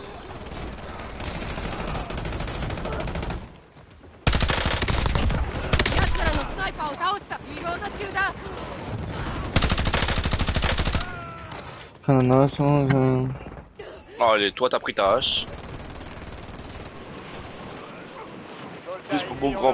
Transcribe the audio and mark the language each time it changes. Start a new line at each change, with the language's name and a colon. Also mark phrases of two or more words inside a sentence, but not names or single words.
Japanese: 奴らのスナイパーを倒した。リロード中だ。
French: Allez, toi t'as pris ta hache. Soldat Juste pour ennemi mon en grand